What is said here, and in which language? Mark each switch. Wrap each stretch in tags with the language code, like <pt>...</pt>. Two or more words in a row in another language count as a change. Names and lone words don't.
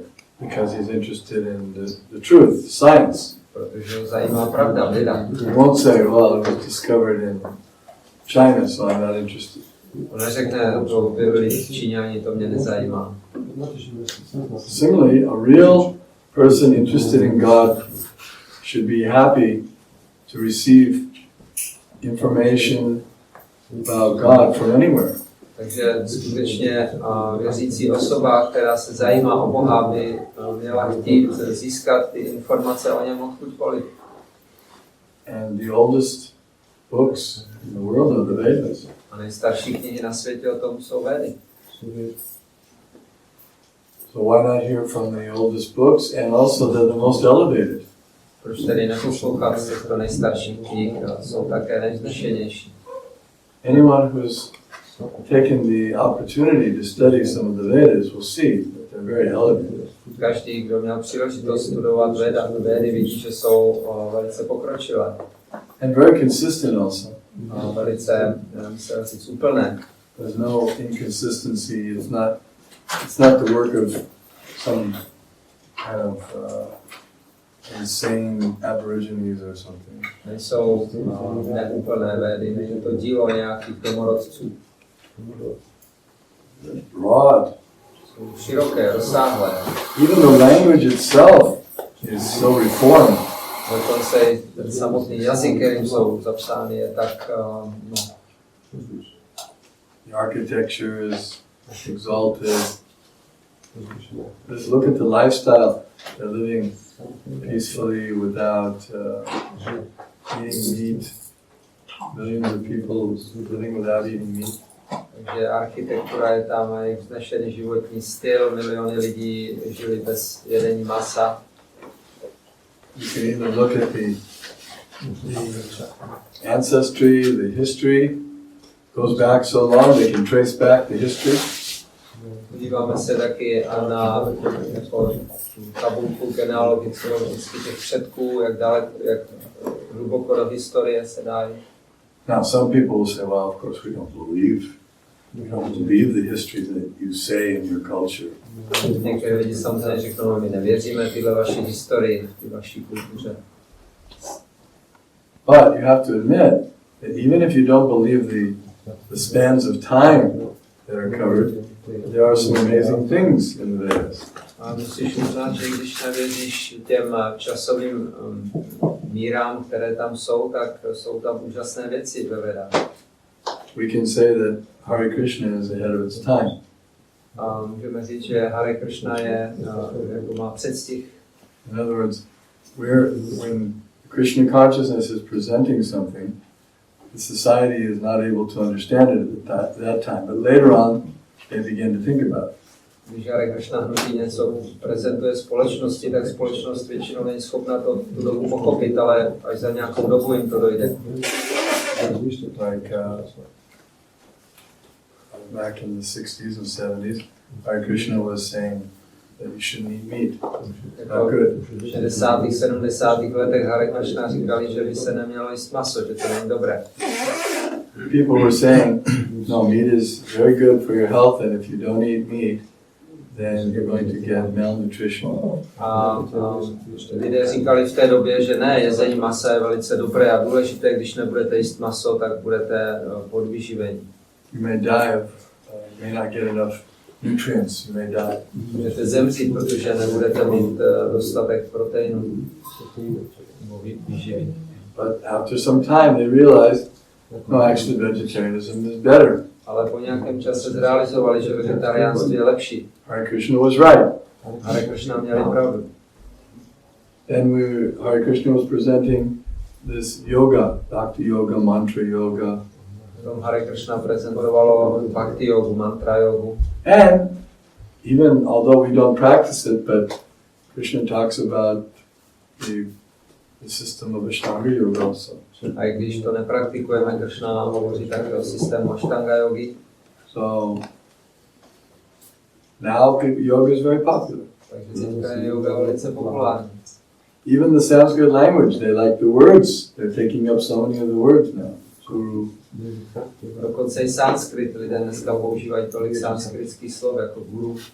<en>Because he's interested in the truth, science.</en> <cs>Protože ho zajímá pravda, věda.</cs> <en>He won't say, well, it was discovered in China, so I'm not interested.</en> <cs>On neřekne, to objevili Číňani, to mě nezajímá.</cs> <en>Similarly, a real person interested in God should be happy to receive information about God from anywhere.</en> <cs>Takže skutečně věřící osoba, která se zajímá o Boha, by měla chtít získat ty informace o něm odkudkoliv.</cs> <en>And the oldest books in the world are the Vedas.</en> <cs>A nejstarší knihy na světě o tom jsou Védy.</cs> <en>So why not hear from the oldest books and also the most elevated?</en> <cs>Proč tedy neposlouchat z těchto nejstarších knih, jsou také nejvznešenější.</cs> <en>Anyone who's taken the opportunity to study some of the Vedas will see that they're very elevated.</en> <cs>Každý, kdo měl příležitost studovat Védy, vidí, že jsou velice pokročilé.</cs> <en>And very consistent also.</en> <cs>Velice, myslím říct, úplné.</cs> <en>There's no inconsistency. It's not the work of some kind of insane aborigines or something.</en> <cs>Nejsou neúplné Védy, není to dílo nějakých domorodců.</cs> <en>Broad.</en> <cs>Jsou široké, rozsáhlé.</cs> <en>Even the language itself is so reformed.</en> <cs>Dokonce ten samotný jazyk, kterým jsou zapsány, je tak</cs> <en>The architecture is exalted. Just look at the lifestyle. They're living peacefully without eating meat. Millions of people living without eating meat.</en> <cs>Takže architektura je tam, je vznešený životní styl, miliony lidí žili bez jedení masa.</cs> <en>You can even look at the ancestry, the history. Goes back so long they can trace back the history.</en> <cs>Podíváme se taky na tabulku genealogickou těch předků, jak hluboko do historie se dají.</cs> <en>Now some people will say, well, of course we don't believe the history that you say in your culture.</en> <cs>Někteří lidi samozřejmě řeknou, my nevěříme tyhle vaší historii, ty vaší kultuře.</cs> <en>But you have to admit that even if you don't believe the spans of time that are covered, there are some amazing things in the Vedas.</en> <cs>A musíš uznat, že když nevěříš těm časovým mírám, které tam jsou, tak jsou tam úžasné věci ve Vedách.</cs> <en>We can say that Hare Krishna is ahead of its time.</en> <cs>A můžeme říct, že Hare Krishna je, jako má předstih.</cs> <en>In other words, when Krishna consciousness is presenting something, the society is not able to understand it at that time, but later on they begin to think about it.</en> <cs>Když Hare Krishna hnutí něco prezentuje společnosti, tak společnost většinou není schopna to tu dobu pochopit, ale až za nějakou dobu jim to dojde.</cs> <en>Like back in the 60s and 70s, Hare Krishna was saying that you shouldn't eat meat. Not good.</en> <cs>V 60. 70. letech Hare Krishna říkali, že by se nemělo jíst maso, že to není dobré.</cs> <en>People were saying, no, meat is very good for your health, and if you don't eat meat, then you're going to get malnutrition.</en> <cs>A lidé říkali v té době, že ne, jezení masa je velice dobré a důležité, když nebudete jíst maso, tak budete podvyživení.</cs> <en>You may die may not get enough nutrients, you may die.</en> <cs>Můžete zemřít, protože nebudete mít dostatek proteinů nebo výživy.</cs> <en>But after some time they realized, no, actually vegetarianism is better.</en> <cs>Ale po nějakém čase zrealizovali, že vegetariánství je lepší.</cs> <en>Hare Krishna was right.</en> <cs>Hare Krishna měli pravdu.</cs> <en>Then Hare Krishna was presenting this yoga, bhakti yoga, mantra yoga.</en> <cs>Potom Hare Krishna prezentovalo bhakti yogu, mantra yogu.</cs> <en>And even although we don't practice it, but Krishna talks about the system of Ashtanga yoga also.</en> <cs>A i když to nepraktikujeme, Krishna hovoří také o systému Ashtanga yogi.</cs> <en>So now yoga is very popular.</en> <cs>Takže teďka je yoga velice populární.</cs> <en>Even the Sanskrit language, they like the words. They're taking up so many of the words now. Guru.</en> <cs>Dokonce i sanskrit, lidé dneska používají tolik sanskritských slov jako guru.</cs>